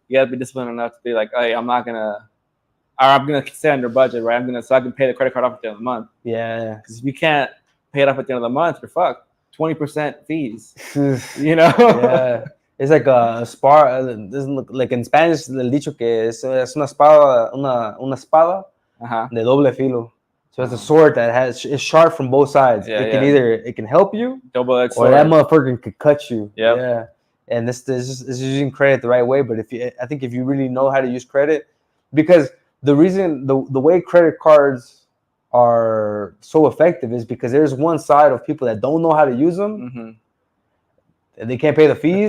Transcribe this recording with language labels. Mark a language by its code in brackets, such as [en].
[en] you gotta be disciplined enough to be like, hey, I'm gonna stay under budget, right? So I can pay the credit card off at the end of the month. Yeah, because if you can't pay it off at the end of the month, you're fucked. 20% fees. Yeah, it's like a doesn't look like in Spanish. [es] El dicho que es una espada, una espada de doble filo. [en] So it's a sword that is sharp from both sides. It can help you, double-edged sword, or that motherfucker could cut you. Yep. Yeah. And this is using credit the right way. But I think if you really know how to use credit, because the reason the way credit cards are so effective is because there's one side of people that don't know how to use them. And they can't pay the fees.